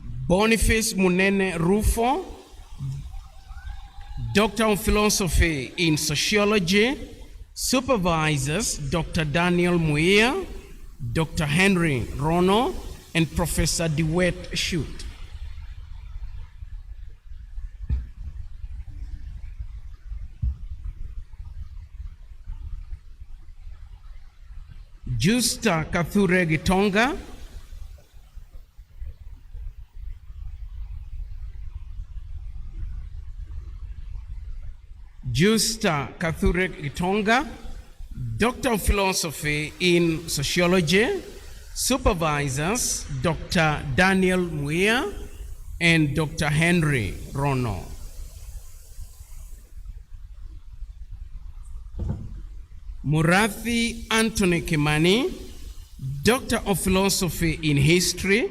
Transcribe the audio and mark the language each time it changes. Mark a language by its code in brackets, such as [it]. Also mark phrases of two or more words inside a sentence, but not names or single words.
[en] Boniface Munene Rufo, Doctor of Philosophy in Sociology. Supervisors, Dr. Daniel Muia, Dr. Henry Rono, and Professor DeWitt Shute. Justa Kathure Gitonga, Justa Kathure Gitonga, Doctor of Philosophy in Sociology. Supervisors, Dr. Daniel Muia and Dr. Henry Rono. Murathi Anthony Kimani, Doctor of Philosophy in History.